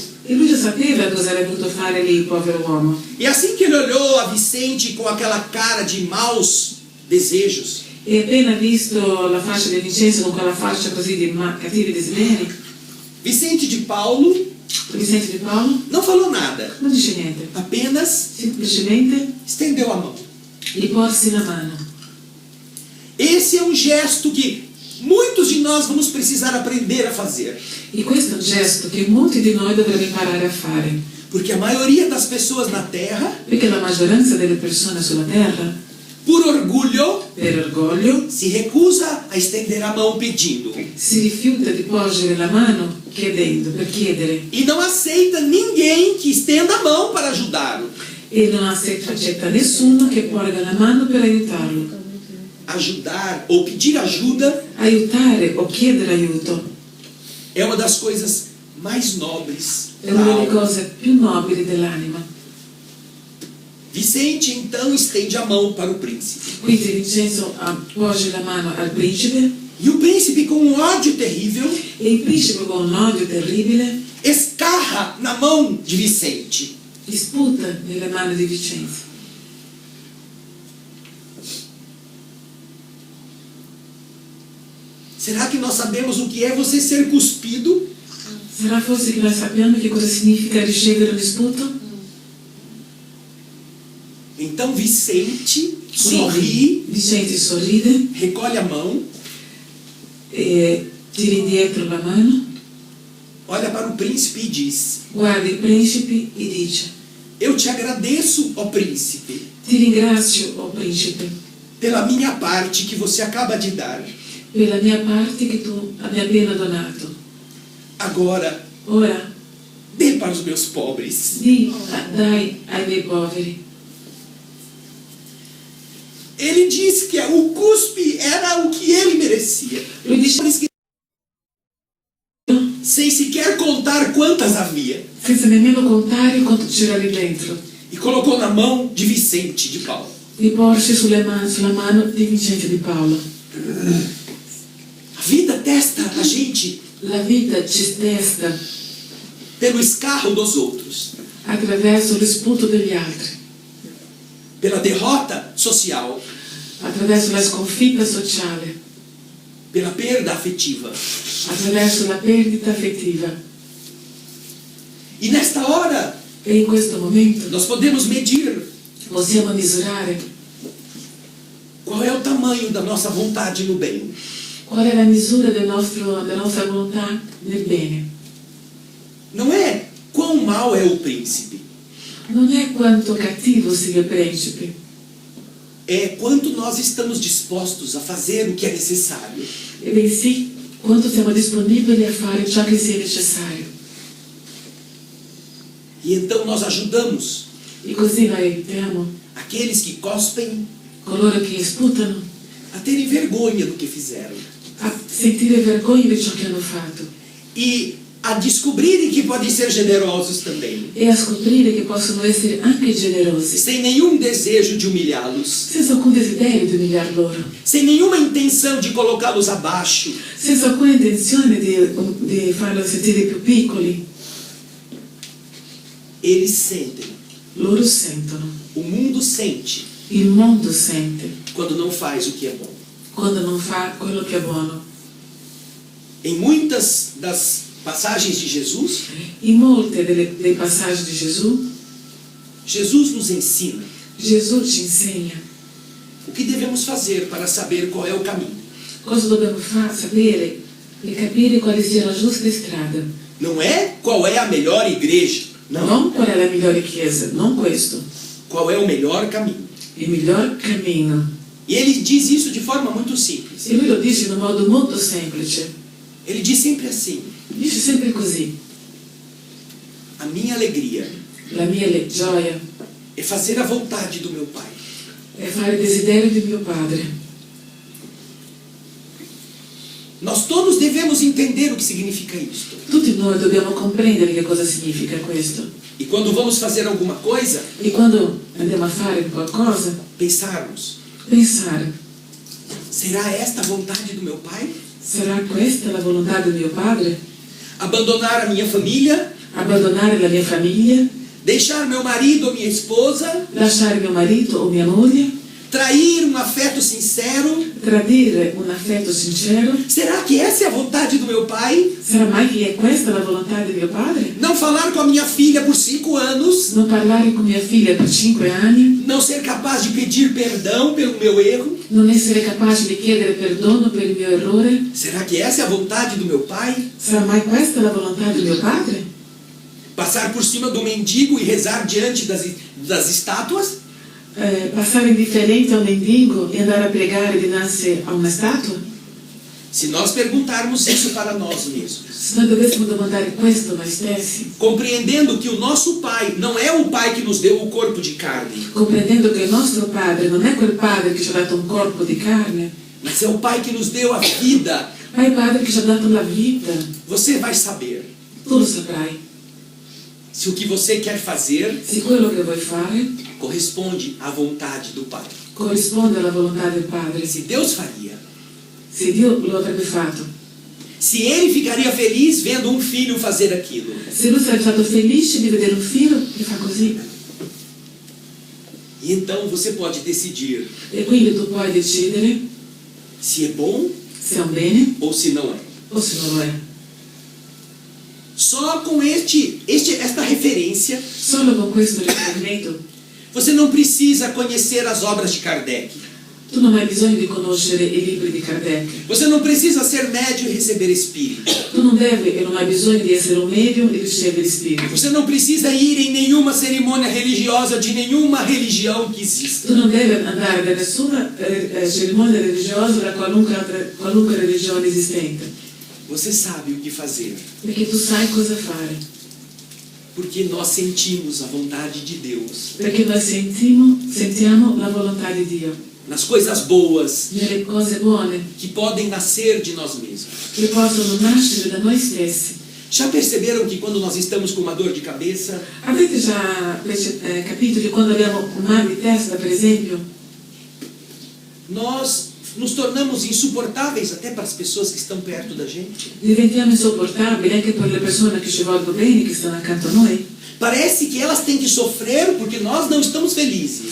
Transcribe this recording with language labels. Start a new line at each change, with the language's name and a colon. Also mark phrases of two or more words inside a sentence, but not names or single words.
Italian: E lui già sapeva cosa avrebbe potuto fare lì il povero uomo.
Portuguese: E assim que ele olhou a Vicente com aquela cara de maus desejos,
Italian: E appena visto la faccia di Vincenzo con quella faccia così di cattivi desideri,
Portuguese: Vicente de Paulo
Italian: Vincenzo di Paolo
Portuguese: não falou nada,
Italian: non dice niente,
Portuguese: apenas
Italian: semplicemente
Portuguese: estendeu a mão.
Italian: gli porsi la mano.
Portuguese: Esse é um gesto que muitos de nós vamos precisar aprender a fazer,
Italian: E questo è un gesto che molti di noi dovrebbero imparare a fare,
Portuguese: porque a maioria das pessoas na Terra,
Italian: perché la maggioranza delle persone sulla terra,
Portuguese: por orgulho,
Italian: per orgoglio,
Portuguese: se recusa a estender a mão pedindo
Italian: si rifiuta di porgere la mano chiedendo, per chiedere,
Portuguese: e não aceita ninguém que estenda a mão para ajudá-lo.
Italian: e non accetta nessuno che porga la mano per aiutarlo.
Portuguese: Ajudar ou pedir ajuda
Italian: Aiutare o chiedere aiuto
Portuguese: é uma das coisas mais nobres
Italian: è
Portuguese: da
Italian: una delle
Portuguese: alma.
Italian: cose più nobili dell'anima.
Portuguese: Vicente então estende a mão para o príncipe.
Italian: Quindi Vincenzo appoggia la mano al principe
Portuguese: E o príncipe, com um ódio terrível,
Italian: e il principe con un odio terribile
Portuguese: escarra na mão de Vicente.
Italian: gli sputa nelle mani di Vincenzo.
Portuguese: Será que nós sabemos o que é você ser cuspido?
Italian: Sarà forse che noi sappiamo che cosa significa ricevere un sputo?
Portuguese: Então Vicente sorri,
Italian: Vicente sorride
Portuguese: recolhe a mão,
Italian: e tira indietro la mano,
Portuguese: olha para o príncipe e diz:
Italian: guarda il principe e dice:
Portuguese: Eu te agradeço, ó príncipe,
Italian: ti ringrazio, o principe,
Portuguese: pela minha parte que você acaba de dar.
Italian: per la mia parte che tu mi hai appena donato.
Portuguese: Agora,
Italian: Ora
Portuguese: dê para os meus pobres.
Italian: dai ai miei poveri.
Portuguese: Ele disse que o cuspe era o que ele merecia.
Italian: Lui dice
Portuguese: Sem sequer contar quantas havia.
Italian: senza nemmeno contare quanto c'era lì dentro.
Portuguese: E colocou na mão de Vicente de Paulo.
Italian: Li porse sulla mano di Vincenzo di Paolo.
Portuguese: A vida testa a gente
Italian: La vita ci testa
Portuguese: pelo escarro dos outros,
Italian: attraverso lo sputo degli altri,
Portuguese: pela derrota social,
Italian: attraverso la sconfitta sociale,
Portuguese: pela perda afetiva.
Italian: attraverso la perdita affettiva.
Portuguese: E nesta hora,
Italian: E in questo momento
Portuguese: nós podemos medir
Italian: possiamo misurare
Portuguese: qual é o tamanho da nossa vontade no bem.
Italian: qual è la misura della nostra volontà nel bene.
Portuguese: Não é quão mau é o príncipe,
Italian: Non è quanto cattivo sia il principe,
Portuguese: é quanto nós estamos dispostos a fazer o que é necessário.
Italian: e bensì quanto siamo disponibili a fare ciò che sia necessario.
Portuguese: E então nós ajudamos
Italian: E così noi aiutiamo
Portuguese: aqueles que cospem
Italian: coloro che sputano
Portuguese: a terem vergonha do que fizeram
Italian: a sentire vergogna di ciò che hanno fatto
Portuguese: e a descobrirem que podem ser generosos também,
Italian: e a scoprire che possono essere anche generosi,
Portuguese: sem nenhum desejo de humilhá-los,
Italian: senza alcun desiderio di umiliar loro,
Portuguese: sem nenhuma intenção de colocá-los abaixo,
Italian: senza alcuna intenzione di farlo sentire più piccoli.
Portuguese: eles sentem,
Italian: Loro sentono,
Portuguese: o mundo sente,
Italian: il mondo sente
Portuguese: quando não faz o que é bom.
Italian: quando non fa quello che è buono.
Portuguese: Em muitas das passagens de Jesus,
Italian: In molte dei passaggi di Gesù,
Portuguese: Jesus nos ensina
Italian: Gesù ci insegna
Portuguese: o que devemos fazer para saber qual é o caminho.
Italian: cosa dobbiamo sapere e capire quale sia la giusta strada.
Portuguese: Não é qual é a melhor igreja, não.
Italian: Non qual è la migliore chiesa, non questo,
Portuguese: Qual é o melhor caminho.
Italian: il miglior cammino.
Portuguese: E ele diz isso de forma muito simples.
Italian: E lui lo dice in un modo molto semplice,
Portuguese: Ele diz sempre assim:
Italian: dice sempre così:
Portuguese: a minha alegria
Italian: la mia gioia
Portuguese: é fazer a vontade do meu Pai.
Italian: è fare il desiderio di mio Padre.
Portuguese: Nós todos devemos entender o que significa isto.
Italian: Tutti noi dobbiamo comprendere che cosa significa questo.
Portuguese: E quando vamos fazer alguma coisa,
Italian: E quando andiamo a fare qualcosa,
Portuguese: pensarmos:
Italian: pensare:
Portuguese: será esta a vontade do meu Pai?
Italian: sarà questa la volontà di mio Padre?
Portuguese: Abandonar a minha família,
Italian: Abbandonare la mia famiglia,
Portuguese: deixar meu marido ou minha esposa,
Italian: lasciare mio marito o mia moglie,
Portuguese: trair um afeto sincero?
Italian: tradire un affetto sincero?
Portuguese: Será que essa é a vontade do meu Pai?
Italian: Sarà mai che è questa la volontà di mio Padre?
Portuguese: Não falar com a minha filha por 5 anos?
Italian: Non parlare con mia figlia per 5 anni?
Portuguese: Não ser capaz de pedir perdão pelo meu erro?
Italian: Non essere capace di chiedere perdono per il mio errore?
Portuguese: Será que essa é a vontade do meu Pai?
Italian: Sarà mai questa la volontà di mio Padre?
Portuguese: Passar por cima do mendigo e rezar diante das estátuas?
Italian: Passare indifferente a un mendigo e andare a pregare dinanzi a una statua?
Portuguese: Se nós perguntarmos isso para nós mesmos,
Italian: Se noi dovessimo domandare questo a noi stessi,
Portuguese: compreendendo que o nosso Pai não é o Pai que nos deu o corpo de carne,
Italian: comprendendo che il nostro Padre non è quel Padre che ci ha dato un corpo di carne,
Portuguese: mas é o Pai que nos deu a vida,
Italian: ma è il Padre che ci ha dato la vita,
Portuguese: você vai saber
Italian: tu lo saprai.
Portuguese: se o que você quer fazer
Italian: Se quello che vuoi fare
Portuguese: corresponde à vontade do Pai.
Italian: corrisponde alla volontà del Padre,
Portuguese: Se Deus faria,
Italian: se Dio lo avrebbe fatto,
Portuguese: se Ele ficaria feliz vendo um filho fazer aquilo,
Italian: se lui sarebbe stato felice di vedere un figlio che fa così.
Portuguese: e então você pode decidir
Italian: E quindi tu puoi decidere
Portuguese: se é bom
Italian: se è un bene
Portuguese: ou se não é.
Italian: o se non lo è.
Portuguese: Só com esta referência,
Italian: Solo con questo riferimento
Portuguese: você não precisa conhecer as obras de Kardec.
Italian: tu non hai bisogno di conoscere i libri di Kardec.
Portuguese: Você não precisa ser médio e receber espírito.
Italian: Tu non devi e non hai bisogno di essere un medium e ricevere spirito.
Portuguese: Você não precisa ir em nenhuma cerimônia religiosa de nenhuma religião que exista.
Italian: Tu non devi andare da nessuna cerimonia religiosa da qualunque religione esistente,
Portuguese: Você sabe o que fazer,
Italian: perché tu sai cosa fare,
Portuguese: porque nós sentimos a vontade de Deus
Italian: perché noi sentiamo la volontà di Dio
Portuguese: nas coisas boas
Italian: nelle cose buone
Portuguese: que podem nascer de nós mesmos.
Italian: che possono nascere da noi stessi.
Portuguese: Já perceberam que quando nós estamos com uma dor de cabeça,
Italian: Avete già capito che quando abbiamo un mal di testa, per esempio,
Portuguese: nós nos tornamos insuportáveis até para as pessoas que estão perto da gente?
Italian: diventiamo insopportabili anche per le persone che ci vogliono bene, che stanno accanto a noi?
Portuguese: Parece que elas têm que sofrer porque nós não estamos felizes.